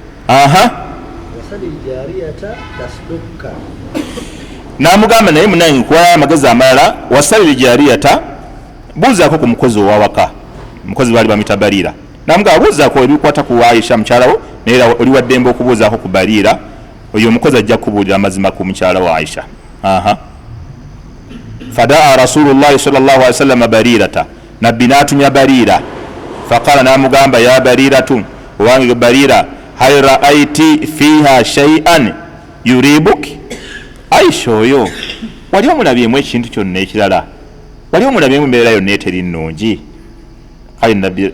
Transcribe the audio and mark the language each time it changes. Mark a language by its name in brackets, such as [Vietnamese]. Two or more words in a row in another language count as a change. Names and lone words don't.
[Ganda] n'amugamba naye munange nkuwayo amagezi amalala [Arabic] وسلي الجارية [Ganda] buuzaako ku mukozi owawaka omukozi baali bamita Bariira n'amugamba buuzaako ebikwata ku Aisha mukyalawo naye oli waddembe okubuuzaako ku Bariira oyo omukozi ajja kubuulira amazima ku mukyala wa Aisha [Arabic] فدعا رسول الله صلى الله عليه وسلم بريرة [Ganda] nabbi n'atumya Bariira faqala n'amugamba [Arabic] يا بريرة [Ganda] owange Bariira [Arabic] هل رأيت فيها شيئا يريبك [Ganda] Aisha oyo wali omulabyemu ekintu kyonna ekirala wali omulabyemu embeera yonna eteri nnungi kale nabbi